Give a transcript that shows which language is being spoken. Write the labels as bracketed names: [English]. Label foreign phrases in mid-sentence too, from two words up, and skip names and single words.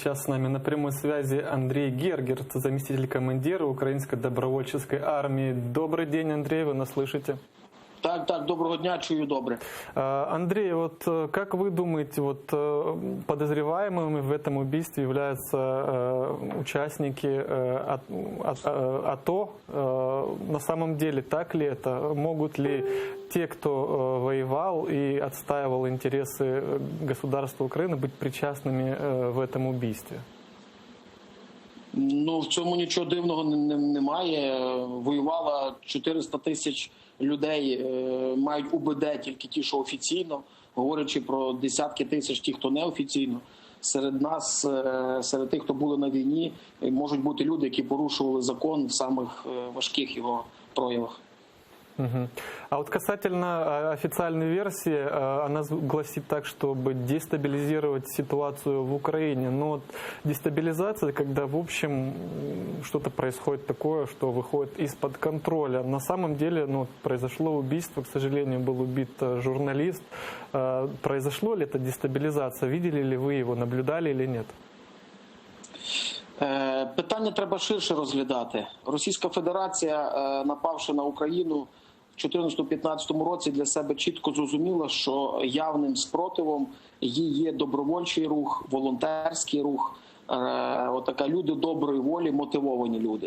[Russian] сейчас с нами на прямой связи Андрей Гергерт, заместитель командира Украинской добровольческой армии. Добрый день, Андрей, вы нас слышите? [Ukrainian] Так, доброго дня, чую добре. [Russian] Андрей, вот как вы думаете, вот подозреваемыми в этом убийстве являются участники АТО? На самом деле, так ли это? Могут ли те, кто воевал и отстаивал интересы государства Украины, быть причастными в этом убийстве? [Ukrainian] Ну, в цьому нічого дивного немає. Воювало 400 тисяч людей, мають УБД тільки ті, що офіційно, говорячи про десятки тисяч ті, хто неофіційно. Серед нас, серед тих, хто були на війні, можуть бути люди, які порушували закон в самих важких його проявах. Угу. [Russian] А вот касательно официальной версии, она гласит так, чтобы дестабилизировать ситуацию в Украине. Но вот дестабилизация, когда в общем что-то происходит такое, что выходит из-под контроля. На самом деле произошло убийство, к сожалению, был убит журналист. Произошло ли это дестабилизация? Видели ли вы его, наблюдали или нет? [Ukrainian] Питання треба ширше розглядати. Російська Федерація, напавши на Україну в 2014-2015 році, для себе чітко зрозуміла, що явним спротивом їй є добровольчий рух, волонтерський рух, отака люди доброї волі, мотивовані люди.